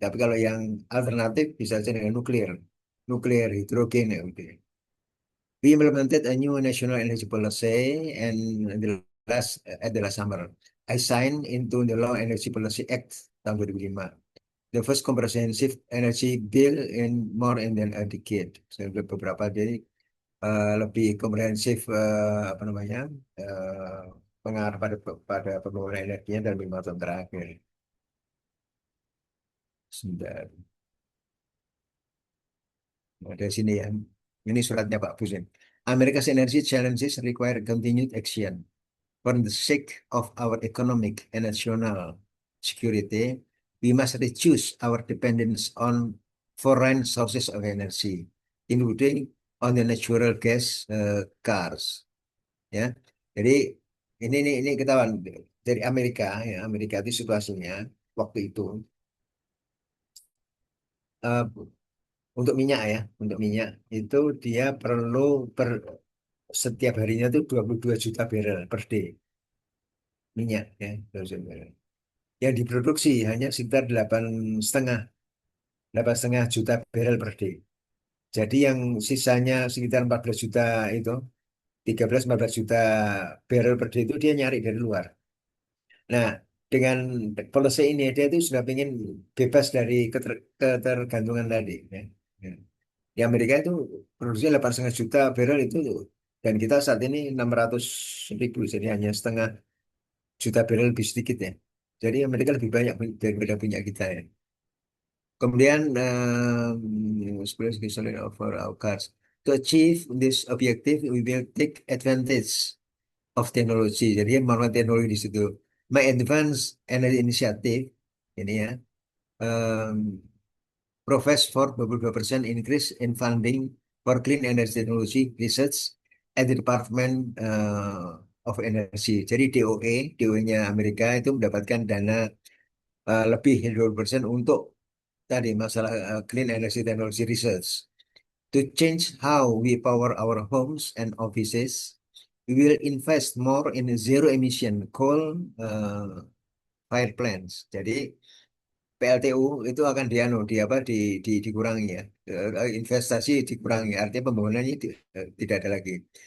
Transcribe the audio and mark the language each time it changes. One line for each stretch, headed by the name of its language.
Indonesian: Tapi kalau yang alternatif bisa saja dengan nuklir, hidrogen ya udah.
English: We implemented a new national energy policy and at the last summer. I signed into the Law Energy Policy Act
Indonesian: tahun 2005.
English: The first comprehensive energy bill in more than a decade.
Indonesian: Sudah beberapa jadi lebih komprehensif apa namanya pengaruh pada pembangunan energinya dalam 5 tahun terakhir. Sudah. Nah, dari sini ya. Ini suratnya Pak Busen.
English: America's energy challenges require continued action. For the sake of our economic and national security, we must reduce our dependence on foreign sources of energy, including on the natural gas cars.
Indonesian: Ya, jadi ini ketahuan dari Amerika ya. Amerika itu situasinya waktu itu eh, untuk minyak ya, untuk minyak itu dia perlu per setiap harinya itu 22 juta barrel per day minyak ya, 22 juta barrel. yang diproduksi hanya sekitar 8,5 juta barrel per day. Jadi yang sisanya sekitar 14 juta itu, 13-14 juta barrel per day itu dia nyari dari luar. Nah, dengan policy ini dia itu sudah ingin bebas dari ketergantungan tadi. Ya. Ya. Di Amerika itu produksi 8,5 juta barrel itu, dan kita saat ini 600 ribu, jadi hanya setengah juta barrel lebih sedikit ya. Jadi Amerika lebih banyak daripada punya kita ya. Kemudian
English: especially over our cars. To achieve this objective, we will take advantage of technology.
Indonesian: Jadi menggunakan teknologi di situ.
English: My Advanced Energy Initiative
Indonesian: ini ya,
English: um, provides for 22% increase in funding for clean energy technology research at the Department of Energy.
Indonesian: Jadi DOE-nya Amerika itu mendapatkan dana lebih 20% untuk tadi masalah
English: clean energy technology research. To change how we power our homes and offices, we will invest more in zero emission coal fire plants.
Indonesian: Jadi PLTU itu akan di apa dikurangi ya. Investasi dikurangi, artinya pembangunannya tidak ada lagi.